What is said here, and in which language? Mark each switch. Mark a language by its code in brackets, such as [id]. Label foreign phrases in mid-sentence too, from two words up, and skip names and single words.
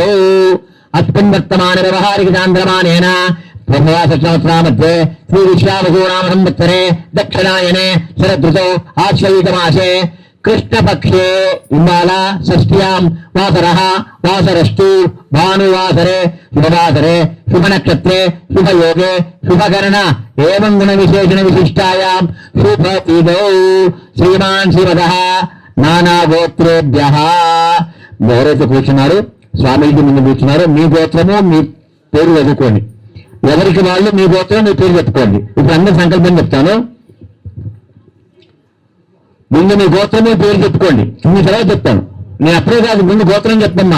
[sa] अस्मिन् वर्तमान व्यवहारिक चान्द्रमानेन ब्रह्मवासमध्ये श्री विश्वावसुनाम संवत्सरे दक्षिणायने शरदृतौ आश्वयुजमासे कृष्णपक्षे इम्बाला षष्ट्यां वासरः वासरस्तु भानुवासरे शुभवासरे शुभनक्षत्रे शुभयोगे शुभकर्ण एवं गुणविशेषण विशिष्टायां शुभतिथौ श्रीमान् श्रीमदः नानागोत्रेभ्यः. [te] ఎవరైతే కూర్చున్నారు స్వామీజీ ముందు కూర్చున్నారు మీ గోత్రము మీ పేరు చదువుకోండి. ఎవరికి వాళ్ళు మీ గోత్రం మీ పేరు చెప్పుకోండి. ఇప్పుడు అందరి సంకల్పం చెప్తాను. ముందు మీ గోత్రము పేరు చెప్పుకోండి. మీ తర్వాత చెప్తాను. నేను అప్పుడే కాదు ముందు గోత్రం చెప్పమ్మా.